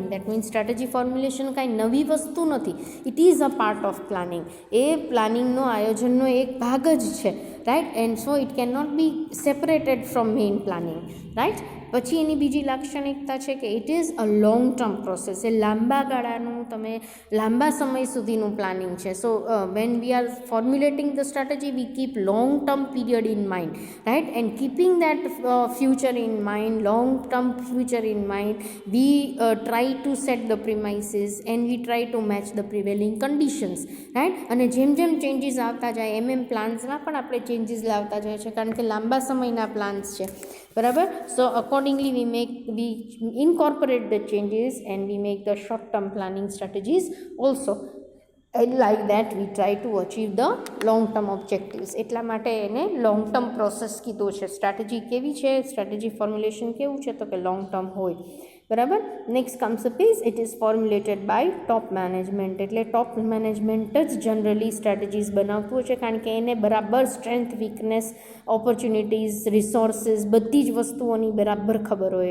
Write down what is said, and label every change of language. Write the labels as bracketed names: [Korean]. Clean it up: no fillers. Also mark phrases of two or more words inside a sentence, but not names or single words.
[English] That means strategy formulation [Gujarati] કાંઈ નવી વસ્તુ નથી, [English] it is a part of planning. [Gujarati] એ પ્લાનિંગનો આયોજનનો એક ભાગ જ છે, [English] right. And so it cannot be separated from main planning, right. [Gujarati] પછી એની બીજી લાક્ષણિકતા છે કે [English] it is a long term process. [Gujarati] એ લાંબા ગાળાનું, તમે લાંબા સમય સુધીનું પ્લાનિંગ છે. [English] So when we are formulating the strategy we keep long term period in mind, right. And keeping that future in mind, long term future in mind, we try to set the premises and we try to match the prevailing conditions, right. [Gujarati] અને જેમ જેમ ચેન્જીસ આવતા જાય એમ પ્લાન્સમાં પણ આપણે ચેન્જીસ લાવતા જઈએ છીએ, કારણ કે લાંબા સમયના પ્લાન્સ છે, બરાબર. [English] સો accordingly we incorporate the changes and we make the short term planning strategies also, and like that we try to achieve the long term objectives. [Gujarati] એટલા માટે એને [English] long term process [Gujarati] કીધું છે. સ્ટ્રેટેજી કેવી છે, [English] strategy formulation [Gujarati] કેવું છે તો કે [English] long term [Gujarati] હોય, બરાબર. [English] Next concept is it is formulated by top management. [Gujarati] એટલે [English] top management [Gujarati] જ જનરલી સ્ટ્રેટેજીસ બનાવતું હોય છે, કારણ કે એને બરાબર [English] strength, weakness, opportunities, resources [Gujarati] બધી જ વસ્તુઓની બરાબર ખબર હોય.